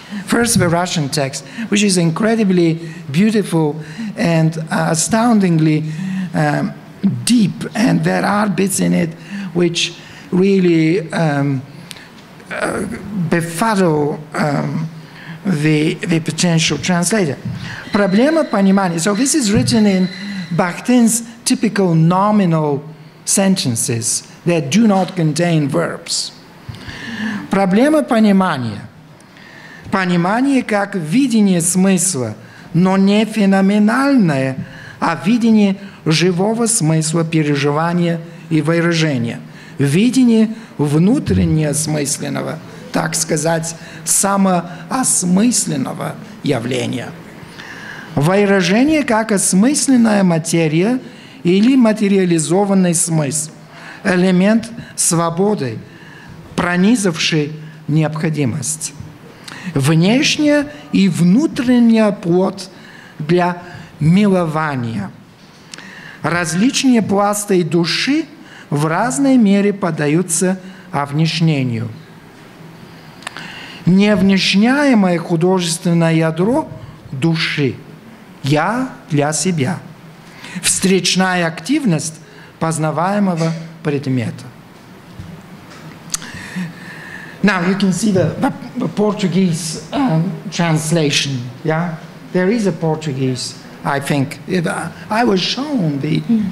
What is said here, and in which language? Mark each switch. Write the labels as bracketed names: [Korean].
[English] First, the Russian text, which is incredibly beautiful and astoundingly deep, and there are bits in it which really befuddle the potential translator. [Russian] Проблема понимания. [English] So this is written in Bahktin's typical nominal sentences that do not contain verbs. [Russian] Проблема понимания. Понимание как видение смысла, но не феноменальное, а видение живого смысла переживания и выражения. Видение внутреннеосмысленного, так сказать, самоосмысленного явления. Выражение как осмысленная материя или материализованный смысл, элемент свободы, пронизавший необходимость. Внешняя и внутренняя плоть для милования. Различные пласты души в разной мере поддаются овнешнению. Невнешняемое художественное ядро души «я для себя». Встречная активность познаваемого предмета. [English] Now you can see the Portuguese translation. Yeah, there is a Portuguese. I think I was shown the.